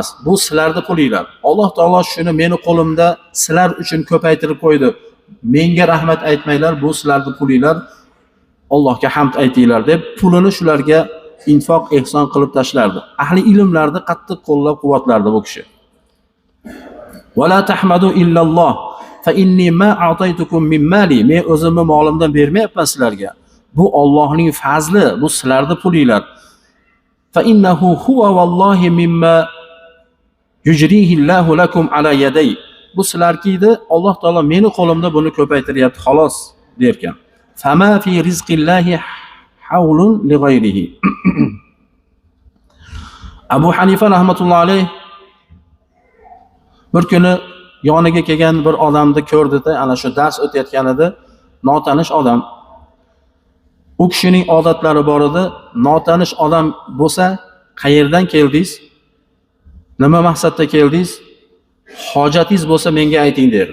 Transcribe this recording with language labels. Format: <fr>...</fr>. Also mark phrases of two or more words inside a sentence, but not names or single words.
<uz>Bu sizlarning pulinglar. Alloh taolo shuni meni qo'limda sizlar uchun ko'paytirib qo'ydi. Menga rahmat aytmanglar, bu sizlarning pulinglar. Allohga hamd aytinglar deb pulini shularga infoq ehson qilib tashlardi. Ahli ilmlarni qattiq qo'llab-quvvatlardi bu kishi.</uz> <ar>ولا تحمدوا إلا الله فإني ما أعطيتكم من مالي.</ar> <uz>Men o'zimni molimdan bermayapman sizlarga. Bu Allohning fazli, bu sizlarning pulinglar.</uz> <ar>فإنه هو والله مما يجريه الله لكم على يدي.</ar> <uz>Bu sizlarkiydi, Alloh taolo meni qo'limda buni ko'paytiryapti, xolos derkan.</uz> <ar>فما في رزق الله حول لغيره.</ar> <uz>Abu Hanifa</uz> <ar>رحمة الله عليه</ar> <uz>bir kuni yoniga kelgan bir odamni ko'rdi-da, ana shu dars o'tayotganida notanish odam. U kishining odatlari bor edi. Notanish odam bo'lsa, qayerdan keldingiz? Nima maqsadda keldingiz? Hojatingiz bo'lsa menga ayting der.</uz>